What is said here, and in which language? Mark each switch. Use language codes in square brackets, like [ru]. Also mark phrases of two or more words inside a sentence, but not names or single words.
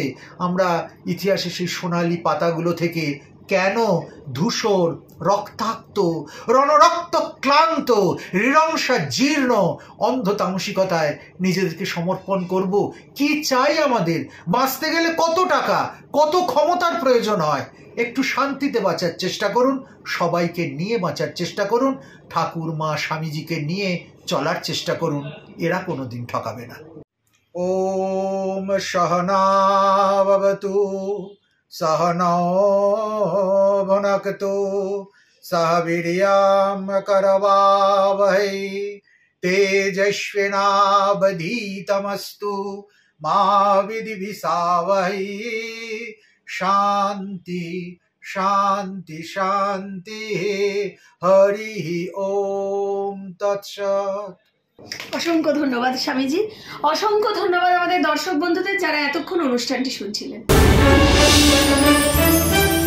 [bn] আমরা ইতিহাসে সেই সোনালি পাতাগুলো থেকে কেন ধূসর, রক্তাক্ত, রণরক্ত ক্লান্ত, হৃদংসা জীর্ণ অন্ধতামসিকতায় নিজেদেরকে সমর্পণ করব? কি চাই আমাদের? বাঁচতে গেলে কত টাকা, কত ক্ষমতার প্রয়োজন হয়। একটু শান্তিতে বাঁচার চেষ্টা করুন, সবাইকে নিয়ে বাঁচার চেষ্টা করুন, ঠাকুর মা স্বামীজিকে নিয়ে চলার চেষ্টা করুন, এরা কোনোদিন ঠকাবে না। [sa] ওম সহনা ভবতু सहनौ भुनक्तु सह वीर्यं करवावहै तेजस्विनावधीतमस्तु मा विद्विषावहै। शांति शांति शांति। हरि ओम तत्सत्। [bn] অসংখ্য ধন্যবাদ স্বামীজি, অসংখ্য ধন্যবাদ আমাদের দর্শক বন্ধুদের যারা এতক্ষণ অনুষ্ঠানটি শুনছিলেন।